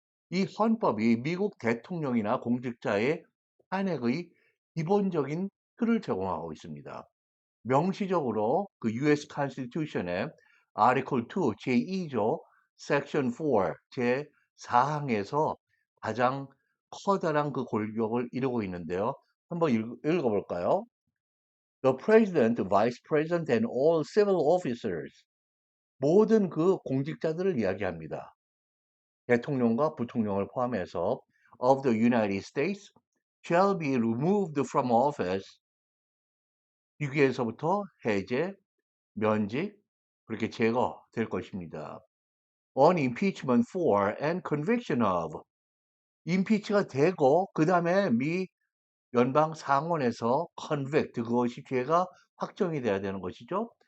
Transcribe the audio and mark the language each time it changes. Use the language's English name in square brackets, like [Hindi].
[Korean] 이 헌법이 미국 대통령이나 공직자의 탄핵의 기본적인 틀을 제공하고 있습니다. 명시적으로 그 US Constitution의 Article 2 제2조 Section 4 제4항에서 가장 커다란 그 골격을 이루고 있는데요. 한번 읽어볼까요? [English] The President, Vice President, and all civil officers [Korean] 모든 그 공직자들을 이야기합니다. 대통령과 부통령을 포함해서 [English] of the United States shall be removed from office [Korean] 직위에서부터 해제, 면직 그렇게 제거될 것입니다. [English] on impeachment for and conviction of [Korean] 임피치가 되고 그 다음에 미 연방 상원에서 convict 그것이 죄가 확정이 돼야 되는 것이죠.